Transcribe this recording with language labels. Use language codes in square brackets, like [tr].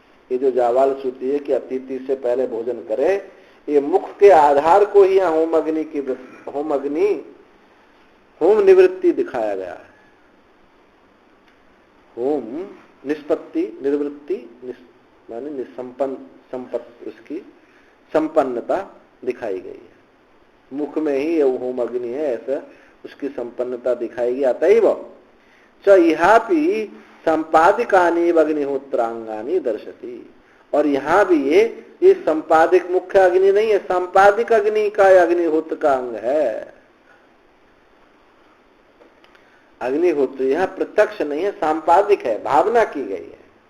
[hi] ये जो जावाल श्रुति है कि अतिथि से पहले भोजन करे, ये मुख के आधार को ही यहाँ होम निवृत्ति दिखाया गया है। होम निष्पत्ति निवृत्ति माने संपत्ति, उसकी संपन्नता दिखाई गई है। मुख में ही ये होम अग्नि है, ऐसा उसकी संपन्नता दिखाई गई। [sa] अतएव च इहापि संपादिकानि अग्निहोत्रांगानि दर्शति। [hi] और यहाँ भी ये संपादिक मुख्य अग्नि नहीं है, संपादिक अग्नि का अग्निहोत्र का अंग है। अग्निहोत्र यहाँ प्रत्यक्ष नहीं है, संपादिक है, भावना की गई है।